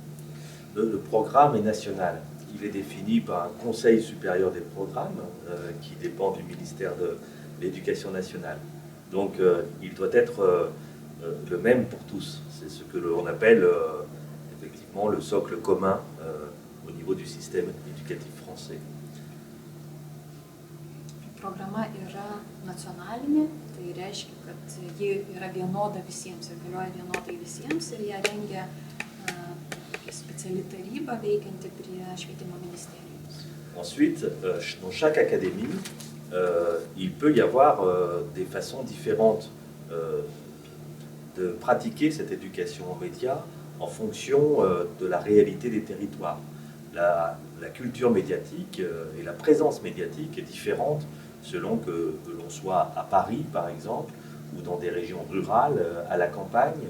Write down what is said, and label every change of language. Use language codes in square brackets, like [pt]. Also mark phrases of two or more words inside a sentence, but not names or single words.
[fr] Le programme est national. Il est défini par un conseil supérieur des programmes qui dépend du ministère de l'Éducation nationale. Donc il doit être le même pour tous. C'est ce que l'on appelle effectivement le socle commun au niveau du système éducatif français. [lt] Programa yra nacionalinė, tai reiškia, kad ji yra vienoda visiems ir galioja vienodai visiems ir ją rengia speciali taryba veikianti prie švietimo ministerijos. [fr] Ensuite, dans chaque académie, il peut y avoir des façons différentes de pratiquer cette éducation aux médias en fonction de la réalité des territoires. La culture médiatique et la présence médiatique est différente selon que l'on soit à Paris, par exemple, ou dans des régions rurales, à la campagne.